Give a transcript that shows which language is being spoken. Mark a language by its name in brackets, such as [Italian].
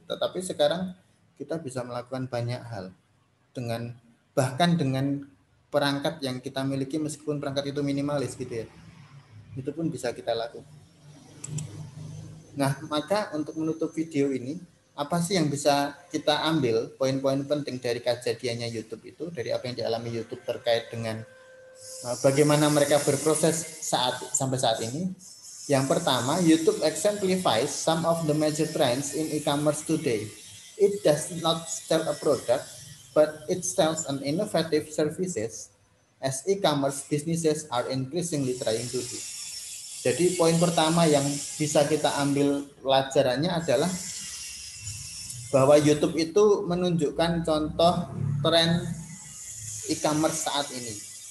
[Indonesian] Tetapi sekarang kita bisa melakukan banyak hal dengan bahkan dengan perangkat yang kita miliki, meskipun perangkat itu minimalis gitu ya, itu pun bisa kita lakukan. Nah, maka untuk menutup video ini, apa sih yang bisa kita ambil poin-poin penting dari kejadiannya YouTube itu, dari apa yang dialami YouTube terkait dengan bagaimana mereka berproses sampai saat ini? Yang pertama, [English] YouTube exemplifies some of the major trends in e-commerce today. It does not sell a product, but it sells an innovative services as e-commerce businesses are increasingly trying to do. [Indonesian] Jadi poin pertama yang bisa kita ambil pelajarannya adalah bahwa YouTube itu menunjukkan contoh tren e-commerce saat ini.